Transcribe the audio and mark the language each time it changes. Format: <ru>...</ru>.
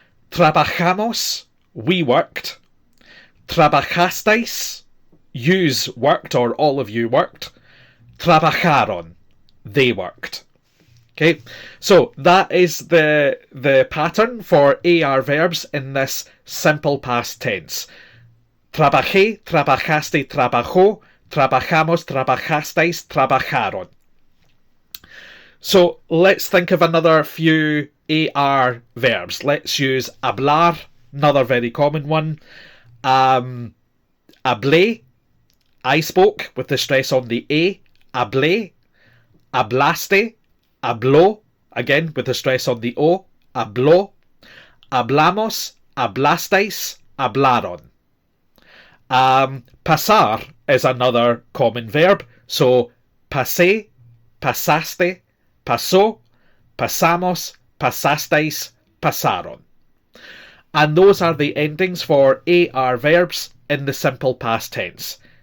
<en>Trabajamos, we worked. Trabajasteis, yous worked, or all of you worked. Trabajaron, they worked. Okay, so that is the pattern for AR verbs in this simple past tense.</en> <es>Trabajé, trabajaste, trabajó. Trabajamos, trabajasteis, trabajaron.</es> <en>So let's think of another few AR verbs. Let's use hablar, another very common one. Hablé, I spoke, with the stress on the A. Hablé. Hablaste, habló, again with the stress on the O. Habló.</en> <es>Hablamos, hablasteis, hablaron.</es> <en>Pasar is another common verb.</en> <es>So pasé, pasaste, pasó, pasamos, pasasteis, pasaron.</es> <en>And those are the endings for AR verbs in the simple past tense.</en>